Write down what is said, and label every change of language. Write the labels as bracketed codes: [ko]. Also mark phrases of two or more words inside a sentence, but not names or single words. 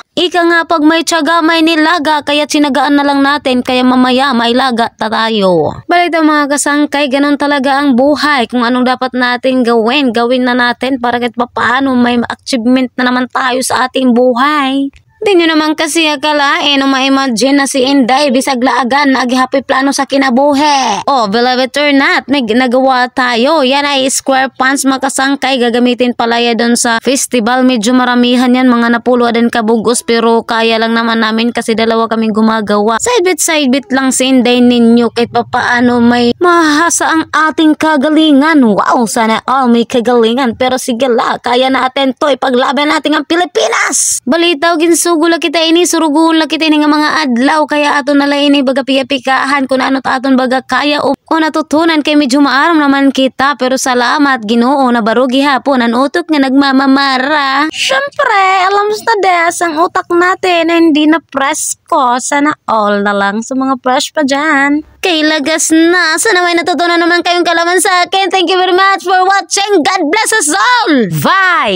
[tl] Ika nga pag may tiyaga may nilaga kaya sinagaan na lang natin kaya mamaya may laga tayo. Balita mga kasangkay, ganun talaga ang buhay. Kung anong dapat natin gawin na natin para kahit paano may achievement na naman tayo sa ating buhay. Hindi nyo naman kasi akalain o ma-imagine na si Inday [hil] bisag laagan na happy plano sa kinabuhi. [en] Oh, believe it or not, [tl] may nagawa tayo. Yan ay square pants makasangkay. Gagamitin pala yan doon sa festival. Medyo maramihan yan, mga napuluan din kabugos. Pero kaya lang naman namin kasi dalawa kaming gumagawa. Side bit lang si Inday ninyo kahit paano may mahasa ang ating kagalingan. Wow, sana all may kagalingan. Pero sige la, kaya natin to. Ipaglaban natin ang Pilipinas. [hil] Balitaw sugula kita ini, surugun la kita ini nga mga adlaw kaya aton nala ini baga pika-pikahan kung ano aton baga kaya o natutunan kay medyo maaram naman kita pero salamat Ginoo na barugi hapon ang utok nga nagmamamara. [tl] Syempre, alam mo na des ang utak natin hindi na presko. Sana all na lang sa mga fresh pa dyan. [hil] Kay lagas na. [tl] Sana may natutunan naman kayong kalaman sa akin. [en] Thank you very much for watching. God bless us all. Bye!